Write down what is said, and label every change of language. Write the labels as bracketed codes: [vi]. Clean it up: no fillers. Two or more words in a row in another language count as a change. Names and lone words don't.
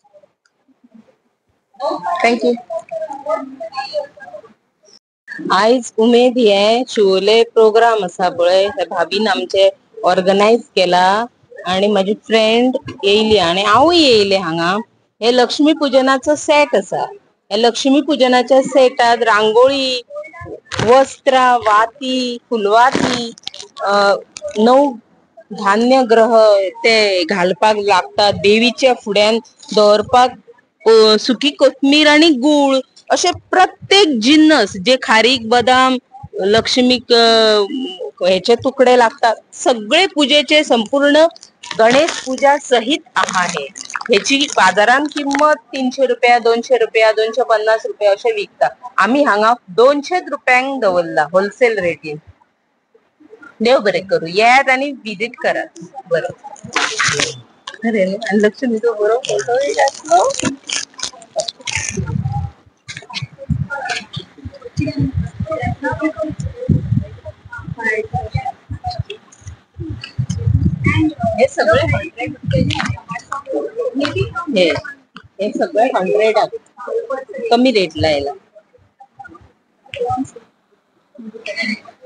[en] Thank you. [kok] आयज उमेद हे शिवोले प्रोग्राम आसा पळय, हे भाभीन आमचे ऑर्गनायज केला आणि माझी फ्रेंड येयली आणि हांवूय येयले हांगा. हे लक्ष्मी पूजनाचो सेट आसा. हे लक्ष्मी पूजनाच्या सेटात रांगोळी, वस्त्रां, वाती, फुलवाती, नऊ धान्य ग्रह ते घालपाक लागतात. देवीच्या फुड्यान दवरपाक सुकी कोथमीर आणि गूळ असे प्रत्येक जिन्नस जे खारीक बदाम लक्ष्मीक ह्याचे तुकडे लागतात सगळे पूजेचे संपूर्ण गणेश पूजा सहित आहे. ह्याची बाजारात किंमत 300 रुपया 200 रुपया 250 रुपया असे विकतात. आम्ही हांगा 200 रुपयांक दवरला होलसेल रेटीन. देव बरे करू. यात आणि विजिट करा. बरं अरे आणि लक्ष्मीचो बरो फोटो घातलो. हे सगळे 100 हे सगळे 100 कमी रेट ला यायला.